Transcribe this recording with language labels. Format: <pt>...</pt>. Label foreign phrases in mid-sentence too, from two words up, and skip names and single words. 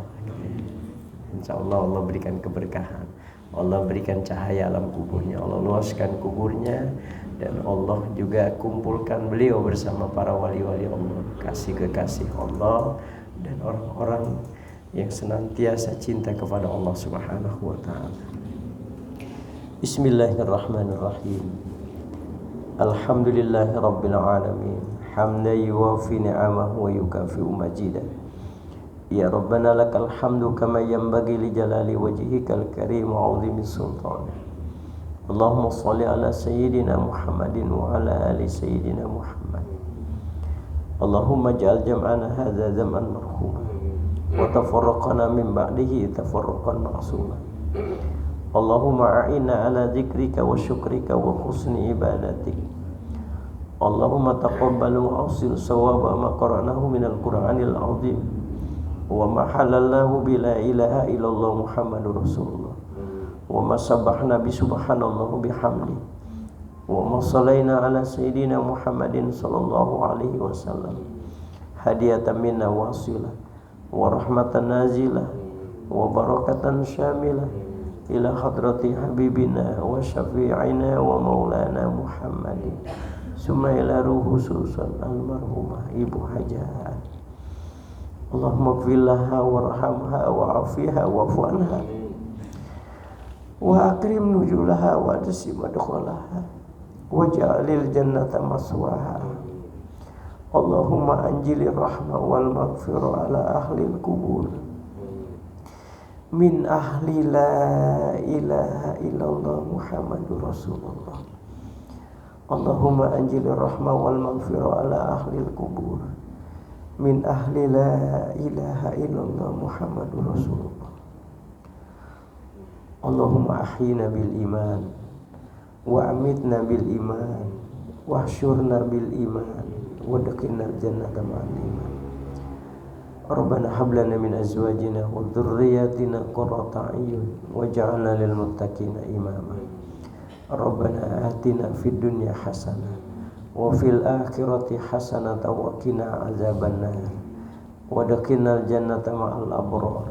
<id>Insyaallah Allah berikan keberkahan. Allah berikan cahaya alam kuburnya, Allah luaskan kuburnya, dan Allah juga kumpulkan beliau bersama para wali-wali Allah, kasih-kekasih Allah, dan orang-orang yang senantiasa cinta kepada Allah</id> <ar>سبحانه وتعالى. بسم الله الرحمن الرحيم. الحمد لله رب العالمين. حمدا يوافي نعمه ويكافئ مزيده. يا ربنا لك الحمد كما ينبغي لجلال وجهك الكريم وعظيم سلطانك. اللهم صل على سيدنا محمد وعلى آل سيدنا محمد. اللهم اجعل جمعنا هذا جمعا مرحوما وتفرقنا من بعده تفرقا معصوما. اللهم أعنا على ذكرك وشكرك وحسن عبادتك. اللهم تقبل وأوصل ثواب ما قرأناه من القرآن العظيم وما هللنا به لا إله إلا الله محمد رسول الله وما سبحنا بسبحان الله وبحمده وما صلينا على سيدنا محمد صلى الله عليه وسلم هدية منا واصلة ورحمة نازلة وبركة شاملة إلى حضرة حبيبنا وشفيعنا ومولانا محمد ثم إلى روح خصوصا المرحومة</ar> <id>ibu hajat.</id> <ar>اللهم اغفر لها وارحمها وعافها واعف عنها وأكرم نزلها ووسع مدخلها واجعل الجنة مثواها. اللهم أنزل الرحمة والمغفرة على أهل القبور من أهل لا إله إلا الله محمد رسول الله. اللهم أنزل الرحمة والمغفرة على أهل القبور من أهل لا إله إلا الله محمد رسول الله. اللهم أحينا بالإيمان وأمتنا بالإيمان واحشرنا بالإيمان وأدخلنا الجنة مع الإيمان. ربنا هب لنا من أزواجنا وذرياتنا قرة أعين واجعلنا للمتقين إماما. ربنا آتنا في الدنيا حسنة وفي الآخرة حسنة وقنا عذاب النار وأدخلنا الجنة مع الأبرار.</ar>